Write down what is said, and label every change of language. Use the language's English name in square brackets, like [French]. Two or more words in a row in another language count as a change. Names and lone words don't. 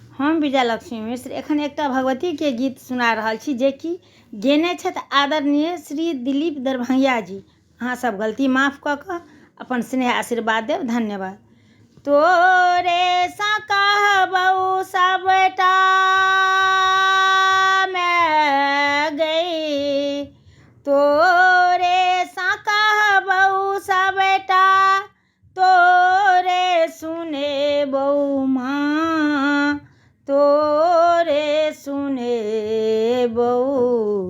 [Maithili] हम विजयलक्ष्मी मिश्र एखन एकटा भगवती के गीत सुना रहल छी जे कि गेने छथि आदरणीय श्री दिलीप दरभंगिया जी। अहाँ सब गलती माफ कऽ कऽ अपन स्नेह आशीर्वाद देव। धन्यवाद। तोरे सा कहबहु सबटा मैं गई, तोरे सा कहबहु सबटा, तोरे सुने बहु माँ, तोरे सुने बहु।